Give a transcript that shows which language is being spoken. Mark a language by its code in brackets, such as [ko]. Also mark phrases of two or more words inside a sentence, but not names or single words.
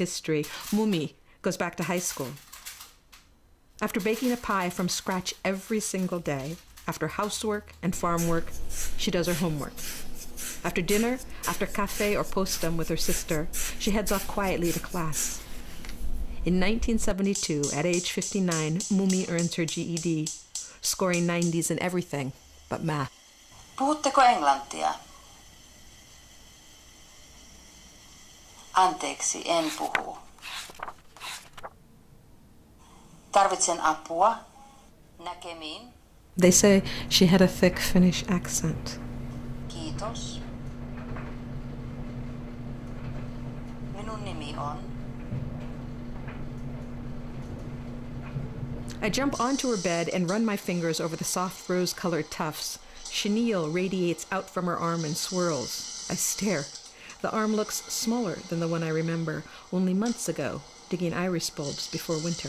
[en] history, Mummi goes back to high school. After baking a pie from scratch every single day, after housework and farm work, she does her homework. After dinner, after cafe or postum with her sister, she heads off quietly to class. In 1972, at age 59, Mummi earns her GED, scoring 90s in everything but math. [fi] Puhutteko englantia? Anteeksi, en puhu. Tarvitsen apua. Näkemiin. [en] They say she had a thick Finnish accent. [fi] Kiitos. Minun nimi on. [en] I jump onto her bed and run my fingers over the soft rose-colored tufts. Chenille radiates out from her arm and swirls. I stare. The arm looks smaller than the one I remember only months ago, digging iris bulbs before winter.